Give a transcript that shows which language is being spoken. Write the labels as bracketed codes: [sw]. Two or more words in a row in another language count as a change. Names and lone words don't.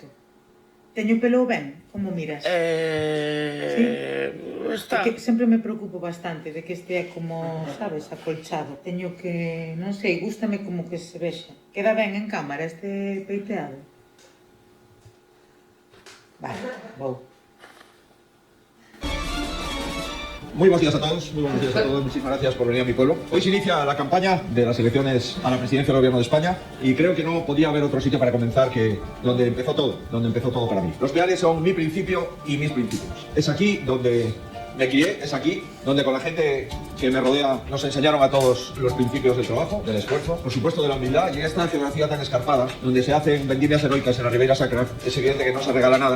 [gl] Teño o pelo ben? Como miras? Sí? Está... Que sempre me preocupo bastante de que estea como, sabes, acolchado. Teño que, non sei, gústame como que se vexa. Queda ben en cámara este peiteado? Vale, vou. [es] Muy buenos días a todos, muchísimas gracias por venir a mi pueblo. Hoy se inicia la campaña de las elecciones a la presidencia del gobierno de España y creo que no podía haber otro sitio para comenzar que donde empezó todo para mí. Los Peales son mi principio y mis principios. Es aquí donde me crié, es aquí donde con la gente que me rodea nos enseñaron a todos los principios del trabajo, del esfuerzo, por supuesto de la humildad, y en esta geografía tan escarpada, donde se hacen vendimias heroicas en la Ribeira Sacra, es evidente que no se regala nada.